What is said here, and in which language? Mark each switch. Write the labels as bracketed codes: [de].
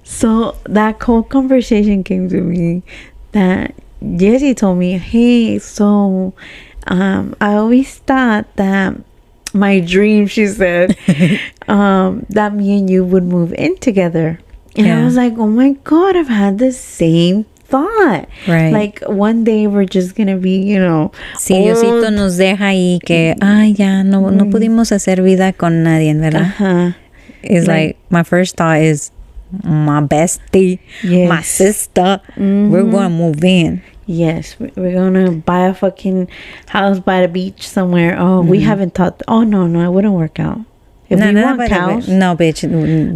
[en] So that whole conversation came to me that Jessie told me, hey, so I always thought that my dream, she said, that me and you would move in together. And I was like, oh my God, I've had the same thought. Right. Like one day we're just gonna be, [es] Si Diosito nos deja ahí que, ya, no pudimos hacer vida con nadie, ¿verdad? [en] is like my first thought is my bestie, my sister. We're gonna move in. Yes, we're gonna buy a fucking house by the beach somewhere. Oh, we haven't thought. Oh no, it wouldn't work out. If we want cows, no, bitch.